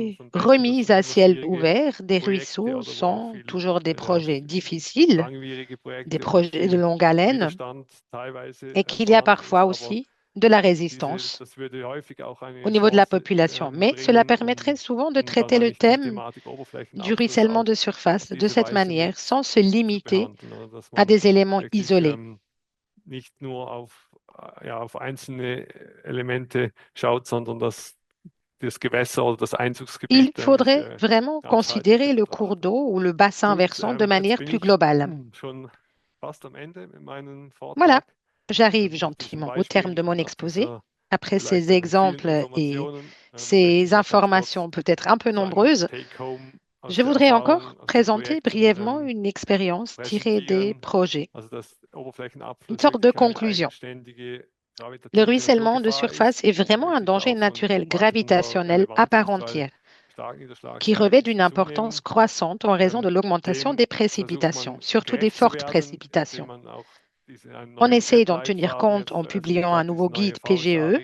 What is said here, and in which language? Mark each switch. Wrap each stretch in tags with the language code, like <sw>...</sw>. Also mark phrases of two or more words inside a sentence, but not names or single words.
<fr>les</fr> <de>von Bächen, das</de> <fr>remises</fr> <de>sind</de> <fr>à</fr> <de>immer</de> <fr>ciel</fr> <de>schwierige</de> <fr>ouvert des</fr> <de>Projekte</de> <fr>ruisseaux</fr> <de>oder wo auch</de> <fr>sont toujours des projets</fr> <de>viel</de> <fr>difficiles,</fr> <de>langwierige</de> <fr>des</fr> <de>Projekte und</de> <fr>projets de</fr> <de>viel</de> <fr>longue haleine,</fr> <de>Widerstand teilweise</de> <fr>et qu'il y a</fr> <de>vorhanden</de> <fr>parfois</fr> <de>ist, aber</de> <fr>aussi de la résistance</fr> <de>das würde häufig auch</de> <fr>au</fr> <de>eine</de> <fr>niveau de la</fr> <de>Chance</de> <fr>population. Mais cela</fr> <de>bringen,</de> <fr>permettrait souvent de</fr> <de>dann</de> <fr>traiter le</fr> <de>eigentlich die</de> <fr>thème</fr> <de>Thematik</de> <fr>du</fr> <de>Oberflächenabfluss</de> <fr>ruissellement</fr> <de>auch</de> <fr>de</fr> <de>auf</de> <fr>surface de</fr> <de>diese</de> <fr>cette</fr> <de>Weise</de> <fr>manière</fr> <de>mit</de> <fr>sans se</fr> <de>zu</de> <fr>limiter</fr> <de>behandeln, oder dass</de> <fr>à</fr> <de>man</de> <fr>des éléments</fr> <de>wirklich</de> <fr>isolés.</fr> <de>nicht nur auf einzelne Elemente schaut, sondern dass das Gewässer oder das</de> <fr>Il</fr> <de>Einzugsgebiet</de> <fr>faudrait</fr> <de>eigentlich</de> <fr>vraiment</fr> <de>ganzheitlich</de> <fr>considérer le cours</fr> <de>betrachtet.</de> <fr>d'eau ou le bassin</fr> <de>Gut,</de> <fr>versant de</fr> <de>jetzt</de> <fr>manière</fr> <de>bin</de> <fr>plus</fr> <de>ich</de> <fr>globale.</fr> <de>schon fast am Ende mit meinem</de> <fr>Voilà,</fr> <de>Vortrag.</de> <fr>j'arrive</fr> <de>Nach diesem</de> <fr>gentiment au terme de</fr> <de>Beispiel</de> <fr>mon</fr> <de>und nach</de> <fr>exposé.</fr> <de>dieser</de> <fr>Après</fr> <de>vielleicht</de> <fr>ces</fr> <de>vielen</de> <fr>exemples et</fr> <de>Informationen möchte</de> <fr>ces</fr> <de>ich noch ganz kurz</de> <fr>informations peut-être un peu</fr> <de>so einen</de> <fr>nombreuses,</fr> <de>Take-home aus</de> <fr>je</fr> <de>der</de> <fr>voudrais</fr> <de>Erfahrung</de> <fr>encore</fr> <de>aus den</de> <fr>présenter</fr> <de>Projekten</de> <fr>brièvement une expérience tirée des</fr> <de>präsentieren.</de> <fr>projets.</fr> <de>Also das</de> <fr>Une sorte de conclusion. Le ruissellement de surface est vraiment un danger naturel gravitationnel à part entière qui revêt d'une importance croissante en raison de l'augmentation des précipitations, surtout des fortes précipitations. On essaie d'en tenir compte en publiant un nouveau guide PGE.</fr>